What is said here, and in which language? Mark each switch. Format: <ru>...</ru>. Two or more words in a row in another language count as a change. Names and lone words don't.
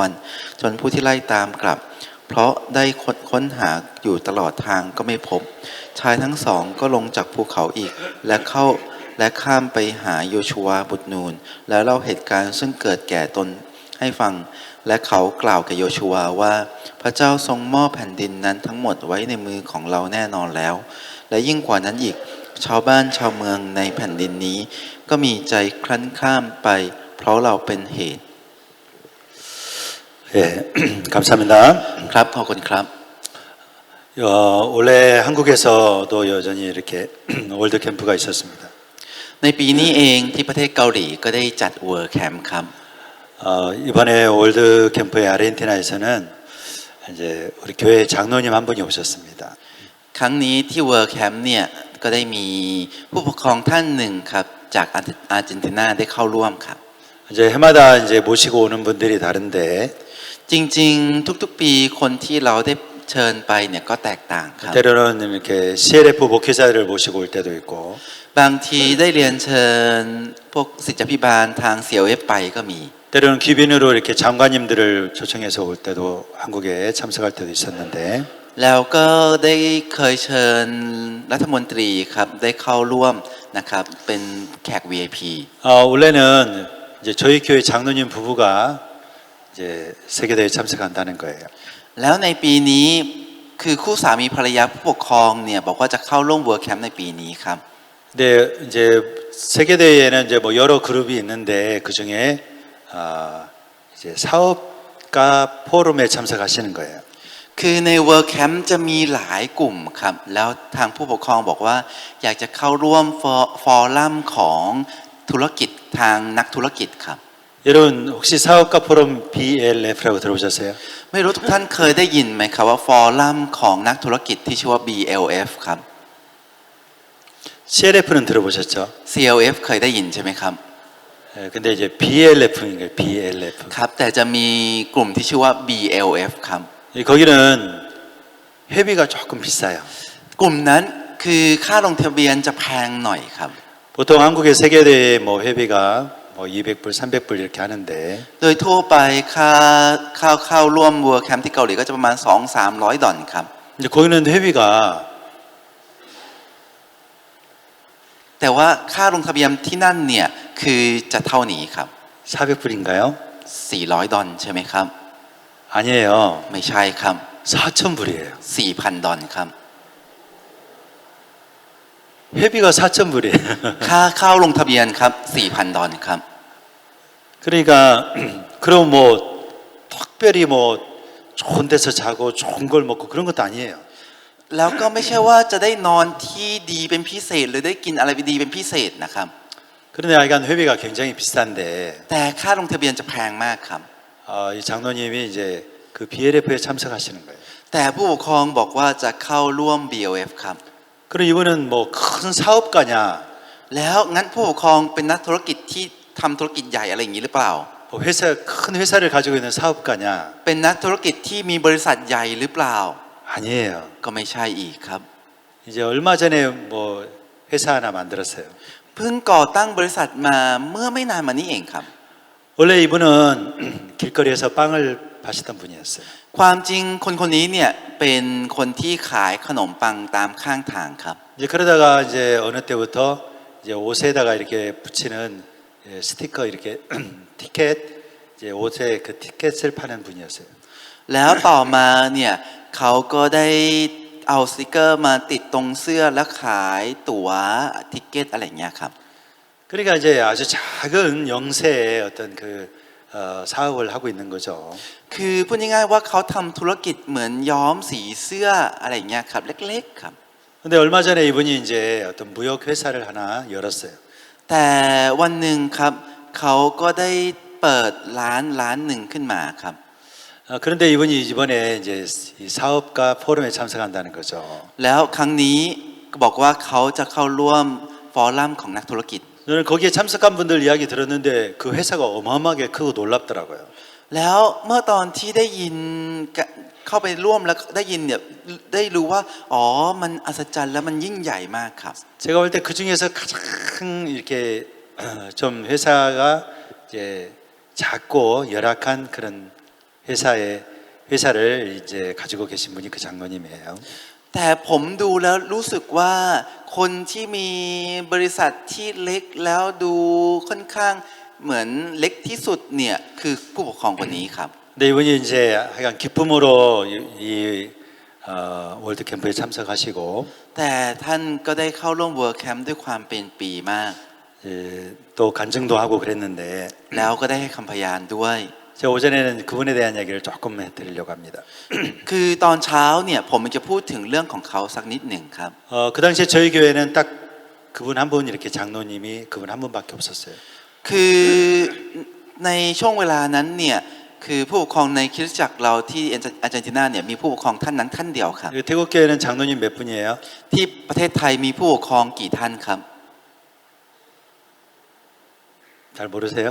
<th>วันจนผู้ที่ไล่ตามกลับเพราะได้ค้นหาอยู่ตลอดทางก็ไม่พบชายทั้งสองก็ลงจากภูเขาอีกและข้ามไปหาโยชูวาบุตรนูนแล้วเล่าเหตุการณ์ซึ่งเกิดแก่ตนให้ฟังและเขากล่าวกับโยชูวาว่าพระเจ้าทรงมอบแผ่นดินนั้นทั้งหมดไว้ในมือของเราแน่นอนแล้วและยิ่งกว่านั้นอีกชาวบ้านชาวเมืองในแผ่นดินนี้ก็มีใจคลั่นข้ามไปเพราะเราเป็นเหตุ</th> <ko>예, 감사합니다.</ko> <th>ครับขอบคุณครับ</th> <ko>올해 한국에서도 여전히 이렇게 월드 캠프가 있었습니다.</ko> <th>ในปีนี้เองที่ประเทศเกาหลีก็ได้จัดเวิร์คแคมป์ครับ</th> <ko>이번에 월드 캠프의 아르헨티나에서는 이제 우리 교회 장로님 한 분이 오셨습니다.</ko> <th>ครั้งนี้ที่เวิร์คแคมป์เนี่ยก็ได้มีผู้ปกครองท่านหนึ่งครับจากอาร์เจนตินาได้เข้าร่วมครับ</th> <ko>이제 해마다 이제 모시고 오는 분들이 다른데</ko> <th>จริงๆทุกๆปีคนที่เราได้เชิญไปเนี่ยก็แตกต่างครับ</th> <ko>때로는 이렇게 CLF 목회자를 모시고 올 때도 있고</ko> <th>บางทีได้เรียนเชิญพวกศิษยาภิบาลทาง CLF ไปก็มี</th> <ko>때로는 귀빈으로 이렇게 장관님들을 초청해서 올 때도 한국에 참석할 때도 있었는데</ko> <th>แล้วก็ได้เคยเชิญรัฐมนตรีครับได้เข้าร่วมนะครับเป็นแขก VIP</th> <ko>원래는 이제 저희 교회 장로님 부부가 이제 세계대회에 참석한다는 거예요.</ko> <th>แล้วในปีนี้คือคู่สามีภรรยาผู้ปกครองเนี่ยบอกว่าจะเข้าร่วมเวิร์คแคมป์ในปีนี้ครับ</th> <ko>근데 이제 세계대회에는 이제 뭐 여러 그룹이 있는데 그 중에 이제 사업가 포럼에 참석하시는 거예요.</ko> <th>คือในเวิร์คแคมป์จะมีหลายกลุ่มครับแล้วทางผู้ปกครองบอกว่าอยากจะเข้าร่วมฟอรัมของธุรกิจทางนักธุรกิจครับ</th> <ko>여러분 혹시 사업가 포럼 BLF라고 들어보셨어요?</ko> <th>ไม่รู้ทุกท่านเคยได้ยินไหมครับว่าฟอรัมของนักธุรกิจที่ชื่อว่า BLF ครับ</th> <ko>CLF는 들어보셨죠?</ko> <th>CLF เคยได้ยินใช่ไหมครับ</th> <ko>근데 이제 BLF인 거예요. BLF.</ko> <th>ครับแต่จะมีกลุ่มที่ชื่อว่า BLF ครับ</th> <ko>거기는 회비가 조금 비싸요.</ko> <th>กลุ่มนั้นคือค่าลงทะเบียนจะแพงหน่อยครับ</th> <ko>뭐 보통 한국의 세계대회 뭐 회비가 뭐 200불, 300불 이렇게 하는데</ko> <th>โดยทั่วไปเข้าร่วม World Camp ที่เกาหลีก็จะประมาณ 2-300 ดอลครับ</th> <ko>이제 거기는 회비가</ko> <th>แต่ว่าค่าลงทะเบียนที่นั่นเนี่ยคือจะเท่านี้ครับ</th> <ko>400불인가요?</ko> <th>400 ดอลใช่ไหมครับ</th> <ko>아니에요.</ko> <th>ไม่ใช่ครับ</th> <ko>4,000불이에요.</ko> <th>4,000 ดอลครับ</th> <ko>회비가 4,000불이에요.</ko> <th>ค่าเข้าลงทะเบียนครับ 4,000 ดอลครับ</th> <ko>그러니까 그럼 뭐 특별히 뭐 좋은 데서 자고 좋은 걸 먹고 그런 것도 아니에요.</ko> <th>แล้วก็ไม่ใช่ว่าจะได้นอนที่ดีเป็นพิเศษหรือได้กินอะไรดีเป็นพิเศษนะครับ</th> <ko>그런데 하여간 회비가 굉장히 비싼데</ko> <th>แต่ค่าลงทะเบียนจะแพงมากครับ</th> <ko>이 장로님이 이제 그 BLF에 참석하시는 거예요.</ko> <th>แต่ผู้ปกครองบอกว่าจะเข้าร่วม BLF ครับ</th> <ko>그럼 이분은 뭐 큰 사업가냐,</ko> <th>แล้วงั้นผู้ปกครองเป็นนักธุรกิจที่ทำธุรกิจใหญ่อะไรอย่างนี้หรือเปล่า</th> <ko>뭐 회사 큰 회사를 가지고 있는 사업가냐?</ko> <th>เป็นนักธุรกิจที่มีบริษัทใหญ่หรือเปล่า</th> <ko>아니에요.</ko> <th>ก็ไม่ใช่อีกครับ</th> <ko>이제 얼마 전에 뭐 회사 하나 만들었어요.</ko> <th>เพิ่งก่อตั้งบริษัทมาเมื่อไม่นานมานี้เองครับ</th> <ko>원래 이분은 길거리에서 빵을 파시던 분이었어요.</ko> <th>ความจริงคนนี้เนี่ยเป็นคนที่ขายขนมปังตามข้างทางครับ</th> <ko>이제 그러다가 이제 어느 때부터 이제 옷에다가 이렇게 붙이는 스티커 이렇게 티켓, 이제 옷에 그 티켓을 파는 분이었어요.</ko> <th>แล้วต่อมาเนี่ยเขาก็ได้เอาสติกเกอร์มาติดตรงเสื้อแล้วขายตั๋วทิเก็ตอะไรอย่างเงี้ยครับ</th> <ko>그러니까 이제 아주 작은 영세의 어떤 그 사업을 하고 있는 거죠.</ko> <th>คือพูดง่ายๆว่าเขาทำธุรกิจเหมือนย้อมสีเสื้ออะไรอย่างเงี้ยครับเล็กๆครับ</th> <ko>근데 얼마 전에 이분이 이제 어떤 무역 회사를 하나 열었어요.</ko> <th>แต่วันหนึ่งครับเขาก็ได้เปิดร้านหนึ่งขึ้นมาครับ</th> <ko>그런데 이분이 이번에 이제 이 사업가 포럼에 참석한다는 거죠.</ko> <th>แล้วครั้งนี้ก็บอกว่าเขาจะเข้าร่วมฟอรัมของนักธุรกิจ</th> <ko>저는 거기에 참석한 분들 이야기 들었는데 그 회사가 어마어마하게 크고 놀랍더라고요.</ko> <th>แล้วเมื่อตอนที่ได้ยินเข้าไปร่วมแล้วได้ยินเนี่ยได้รู้ว่าอ๋อมันอัศจรรย์แล้วมันยิ่งใหญ่มากครับ</th> <ko>제가 볼 때 그 중에서 가장 이렇게 좀 회사가 이제 작고 열악한 그런 회사를 이제 가지고 계신 분이 그 장로님이에요.</ko> <th>แต่ผมดูแล้วรู้สึกว่าคนที่มีบริษัทที่เล็กแล้วดูค่อนข้างเหมือนเล็กที่สุดเนี่ยคือผู้ปกครองคนนี้ครับ</th> <ko>근데 이분이 이제 하여간 기쁨으로 이 월드 캠프에 참석하시고</ko> <th>แต่ท่านก็ได้เข้าร่วม World Camp ด้วยความเป็นปีมาก</th> <ko>또 간증도 하고 그랬는데</ko> <th>แล้วก็ได้ให้คำพยานด้วย</th> <ko>제가 오전에는 그분에 대한 이야기를 조금 해드리려고 합니다.</ko> <th>คือตอนเช้าเนี่ยผมจะพูดถึงเรื่องของเขาสักนิดหนึ่งครับ</th> <ko>그 당시에 저희 교회는 딱 그분 한 분 이렇게 장로님이 그분 한 분밖에 없었어요.</ko> <th>คือในช่วงเวลานั้นเนี่ยคือผู้ปกครองในคริสตจักรเราที่อาร์เจนตินาเนี่ยมีผู้ปกครองท่านนั้นท่านเดียวครับ</th> <ko>태국 교회는 장로님 몇 분이에요?</ko> <th>ที่ประเทศไทยมีผู้ปกครองกี่ท่านครับ</th> <ko>잘 모르세요?</ko>